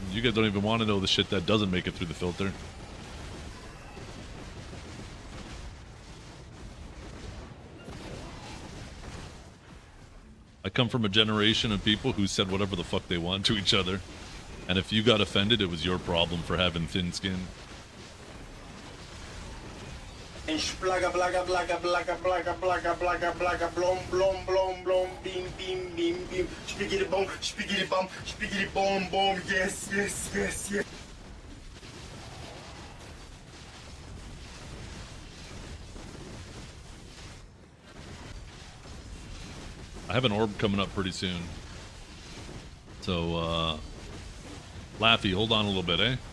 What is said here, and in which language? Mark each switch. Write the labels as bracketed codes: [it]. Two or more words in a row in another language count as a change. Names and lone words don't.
[en] You guys don't even want to know the shit that doesn't make it through the filter. I come from a generation of people who said whatever the fuck they want to each other. And if you got offended, it was your problem for having thin skin. And splaga blaga blaga blaga blaga blaga blaga blaga blom blom blom blom beam beam beam beam spiggity bum spiggity bum bum yes yes yes yes. I have an orb coming up pretty soon. So, Laffy, hold on a little bit, eh?